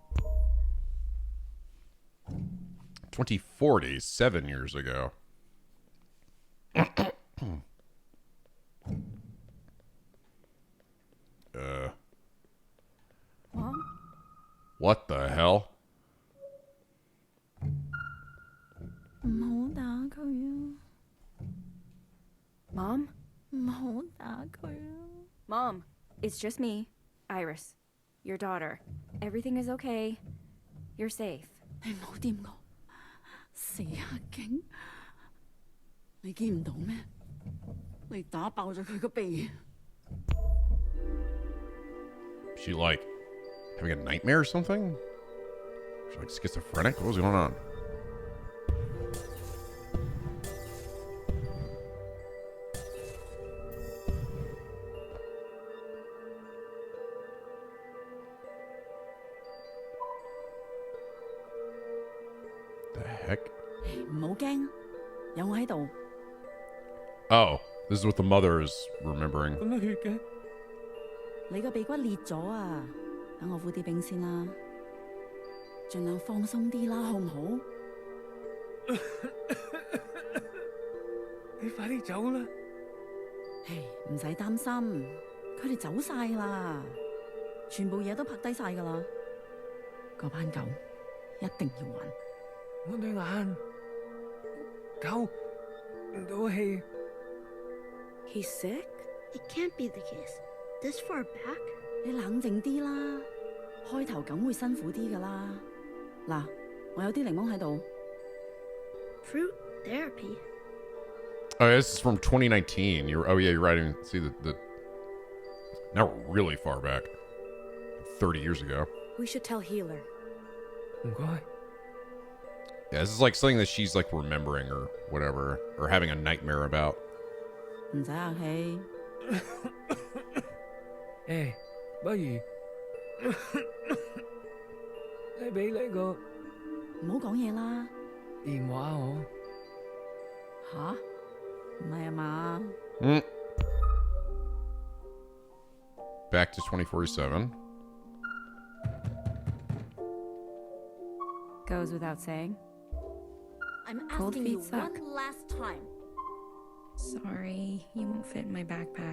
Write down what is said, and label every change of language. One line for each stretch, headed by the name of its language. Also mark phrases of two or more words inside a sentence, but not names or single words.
English: 2040, 7 years ago. Mom? What the hell?
Cantonese: 唔好打佢啊！
English: Mom?
Cantonese: 唔好打佢啊！
English: Mom, it's just me, Iris, your daughter. Everything is okay. You're safe.
Cantonese: 你唔好掂我，死黑警！你見唔到咩？你打爆咗佢個鼻。
English: She like having a nightmare or something? She like schizophrenic? What was going on? The heck?
Cantonese: 唔好驚，有我喺度。
English: Oh, this is what the mother is remembering.
Cantonese: 咁多血嘅？你個鼻骨裂咗啊！等我敷啲冰先啦，盡量放鬆啲啦，好唔好？你快啲走啦！唉，唔使擔心，佢哋走晒啦，全部嘢都拍低晒噶啦。嗰班狗一定要還。我對眼，狗唔到氣。
English: He's sick? It can't be the case. This far back?
Cantonese: 你冷靜啲啦，開頭梗會辛苦啲噶啦。嗱，我有啲檸檬喺度。
English: Fruit therapy? Oh, this is from 2019. Oh yeah, you're right. See the now we're really far back. 30 years ago. We should tell Healer.
Cantonese: 唔該。
English: Yeah, this is like something that she's like remembering or whatever, or having a nightmare about.
Cantonese: 唔使客氣。誒，不如你俾你個唔好講嘢啦。電話我。吓？唔係啊嘛
English: ？Back to 2047. Goes without saying. I'm Cold asking feet you suck. one last time. Sorry, you won't fit in my backpack.